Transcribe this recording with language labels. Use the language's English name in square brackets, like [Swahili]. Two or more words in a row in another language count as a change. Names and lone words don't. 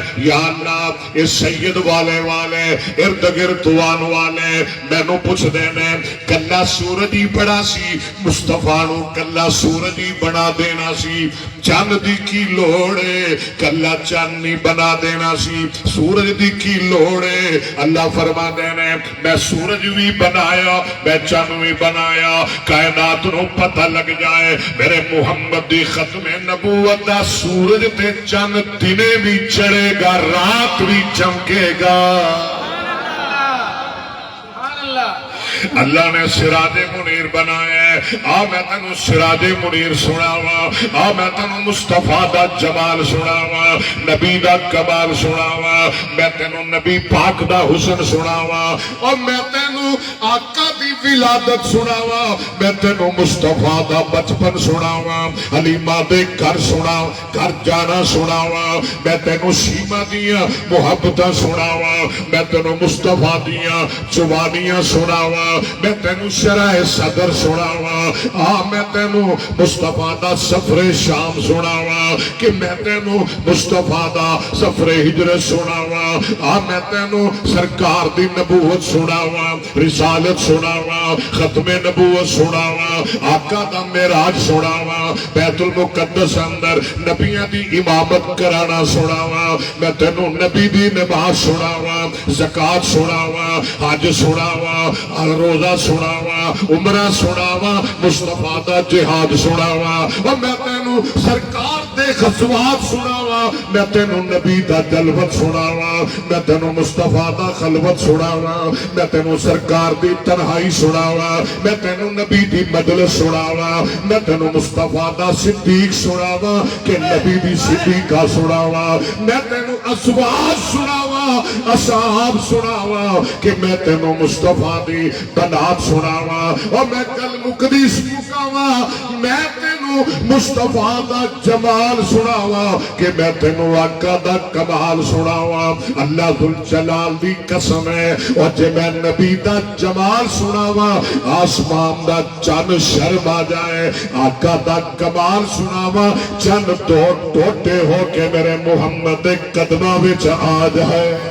[Punjabi] یا اللہ اس سید والے ارد گرد وان والے مینو پوچھ دینے کلا سورج ہی بڑا سی، مصطفیٰ نو کلا سورج ہی بنا دینا سی، چند دی کی لوڑے کلا چند نہیں بنا دینا سی، سورج دی کی لوڑے۔ اللہ فرما دینے میں سورج بھی بنایا، میں چند بھی بنایا، کائنات نو پتہ لگ جائے میرے محمد دی ختم نبوت دا سورج تے چند دنے بھی چڑھے گا، رات بھی چمکے گا۔ اللہ نے سراج منیر بنایا ہے۔ آ میں تنو سراج منیر سناوا، آ میں تنو مصطفیٰ دا جمال سناوا، نبی دا کمال سناوا، میں تنو نبی پاک دا حسن سناوا، اور میں تنو آقا دی ولادت سناوا، میں تنو مصطفیٰ دا بچپن سناوا، حلیمہ دے گھر سناوا، گھر جانا سناوا، میں تنو شیمہ دیا محبتہ سناوا، میں تنو مصطفیٰ دیا جوانیاں سناوا، میں تینو شرح صدر سناوا، میں تینو مصطفیٰ دا سفر شام سناوا، کہ میں تینو مصطفیٰ دا سفر ہجرت سناوا، میں تینو سرکار دی نبوت سناوا، رسالت سناوا، ختم نبوت سناوا، آقا دا معراج سناوا، بیت المقدس اندر نبیاں دی امامت کرانا سناوا، میں تینو نبی دی نماز سناوا، زکاة سناوا، حج سناوا، روزہ سناوا، عمرہ سناوا، مصطفیٰ دا جہاد سناوا، اور میں تینو سرکار دے غزوات سناوا، میں تینو نبی دا جلوت سناوا، میں تینو مصطفیٰ دا خلوت سناوا، میں تینو سرکار دی تنہائی سناوا، میں تینو نبی دی مجلس سناوا، میں تینو مصطفیٰ دا صدیق سناوا، کہ نبی دی صدیقہ سناوا، میں تینو ازواج سناوا، اصحاب سناوا، کہ میں تینو مصطفیٰ دی بنات سناوا، اور میں کل مقدس مکاوا، میں تینو مصطفیٰ دا جمال سناوا، کہ میں تینو آقا دا کمال سناوا۔ اللہ ذوالجلال دی قسم ہے، اور جے میں نبی دا جمال سناوا آسمان دا چند شرم آ جائے، آقا دا کمال سناوا چند ٹوٹے ہو کے میرے محمد قدمہ وچ آ جائے۔